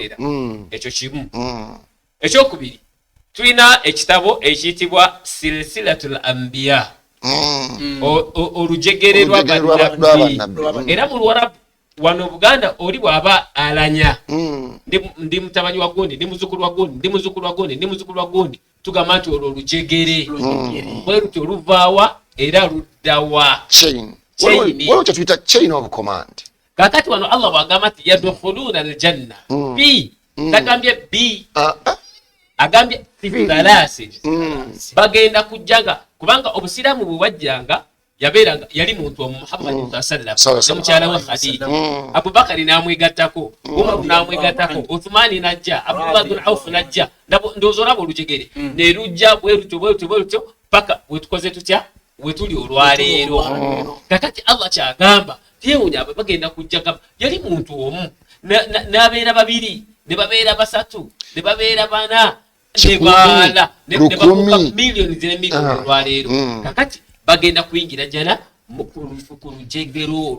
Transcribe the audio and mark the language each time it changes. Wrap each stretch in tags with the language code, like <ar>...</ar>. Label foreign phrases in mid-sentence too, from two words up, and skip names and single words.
<lg>ekyo kimu ekyokubiri tulina ekitabo ekiyitibwa</lg> <ar>silsilatul anbiya</ar> <lg>olujegere lw'abannabbi era mu Luwarabu wano Buganda oli bw'aba alanya ndi mutabani wa gundi ndi muzukulu wa gundi ndi muzukulu wa gundi ndi muzukulu wa gundi tugamba nti olwo olujegere bwe luti oluvaawa era luddawa waliwo kyetuyita</lg> <en>chain of command</en> <lg>kakati wano Allah bw'agamba nti</lg> <ar>yadkhuluna aljanna</ar> <lg>bi tagambye bi agambye fisalasi bagenda kujjaga kubanga obusiramu bwe wajjanga yabeeranga yali muntu wa Muhammad</lg> <ar>sallallahu alaihi</ar> <lg>mukyala wa Khadija Abubakar n'amwegattako Umar n'amwegattako Uthman najja Abdullah bin Auf najja ndowooza olaba olujegere ne lujja bwe lutyo paka wetukoze tutya wetuli olwaleero kakati Allah kyagamba tewunya bagenda kujjaga yali muntu omu n'abeera babiri ne babeera basatu ne babeera bana ne baala ne bakuka miliyoni zine miliyoni olwaleero kakati bagenda kuyingira jana ku lujegero</lg>